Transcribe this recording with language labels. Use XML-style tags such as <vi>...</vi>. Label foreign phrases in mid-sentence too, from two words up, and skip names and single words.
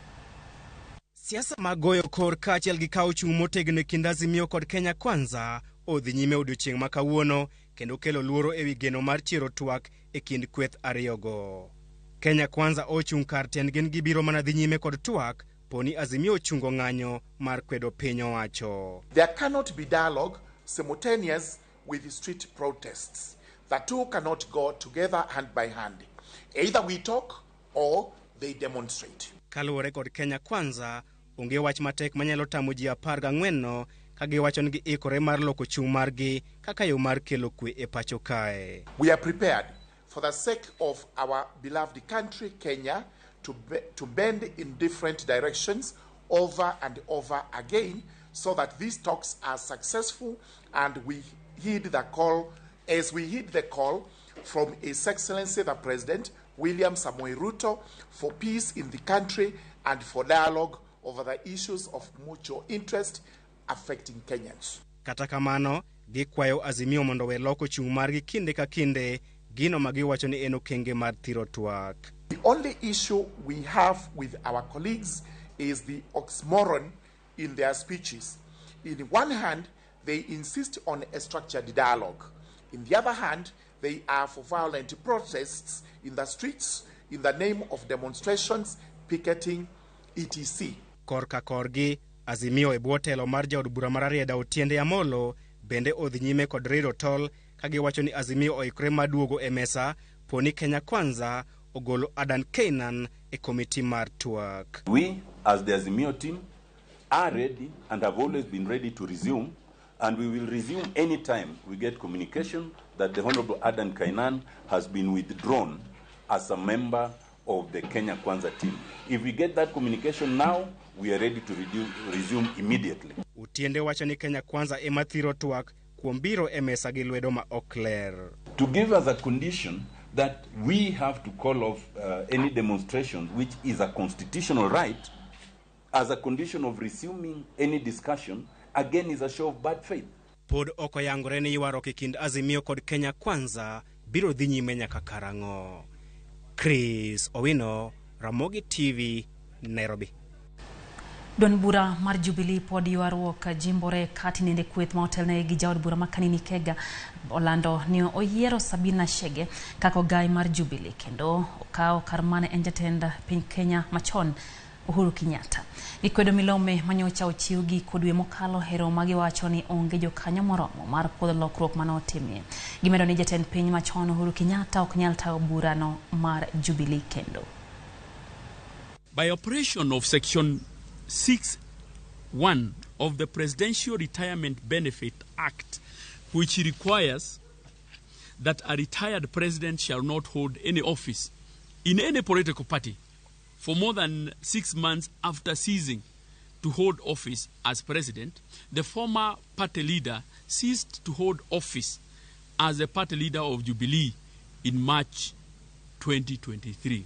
<luo>Siasa magoyo kor kaachiel gi kawo chung' motegno e kind Azimio kod Kenya Kwanza odhi nyime odiechieng' ma kawuono kendo kelo luoro e wi geno mar chiro twak e kind kweth ariyogo. Kenya Kwanza ochung' kar tiendgi gibiro mana dhi nyime kod twak poni Azimio ochungo ng'anyo mar kwedo piny owacho.</luo> <en>There cannot be dialogue simultaneous with street protests. The two cannot go together hand by hand. Either we talk or they demonstrate.</en> <luo>Kaluwore kod Kenya Kwanza, onge wach matek manyalo tamo ji 14 ka giwacho ni giikore mar loko chung' margi kaka yo mar kelo kwe e pacho kae.</luo> <en>We are prepared for the sake of our beloved country, Kenya, to bend in different directions over and over again so that these talks are successful and we heed the call, as we heed the call from His Excellency the President, William Samoei Ruto, for peace in the country and for dialogue over the issues of mutual interest affecting Kenyans.</en> <luo>Kata kamano, gikwayo Azimio mondo we loko chung' margi kinde ka kinde, gino magiwacho ni en okenge mar thiro twak.</luo> <en>The only issue we have with our colleagues is the oxymoron in their speeches. In one hand, they insist on a structured dialogue. In the other hand, they are for violent protests in the streets in the name of demonstrations, picketing, etc.</en> <luo>Korka korgi, Azimio e bwo telo mar jaod bura mar Rieda Otiende Amolo bende odhi nyime kod rido tol ka giwacho ni Azimio oikore maduogo e mesa poni Kenya Kwanza ogolo Adan Keynan e komiti mar twak.</luo> <en>We, as the Azimio team, are ready and have always been ready to resume, and we will resume anytime we get communication that the Honorable Adan Keynan has been withdrawn as a member of the Kenya Kwanza team. If we get that communication now, we are ready to resume immediately.</en> <luo>Otiende wacho ni Kenya Kwanza ema thiro twak kuom biro e mesa gi lwedo ma okler.</luo> <en>To give us a condition that we have to call off any demonstrations, which is a constitutional right, as a condition of resuming any discussion, again is a show of bad faith.</en> <luo>Pod oko yangore ni ywaruok e kind Azimio kod Kenya Kwanza biro dhi nyime nyaka karang'o. Chris Owino, Ramogi TV, Nairobi. Don bura mar Jubilee pod ywaruok jimbore kati nende kweth ma otelne gi jaod bura makanini Kega Orlando ni oyiero Sabina Chege kako gai mar Jubilee kendo okao karmane en jatend piny Kenya machon Uhuru Kenyatta. Gikwedo milome manyocha ochiw gi kodwe mokalo hero magi wacho ni onge jokanyo moromo mar puodho lokruok manotimie. Gimedo ni jatend piny machon Uhuru Kenyatta ok nyal tayo burano mar Jubilee kendo.</luo> <en>By operation of Section 6(1) of the Presidential Retirement Benefit Act, which requires that a retired president shall not hold any office in any political party for more than 6 months after ceasing to hold office as president, the former party leader ceased to hold office as the party leader of Jubilee in March 2023.</en>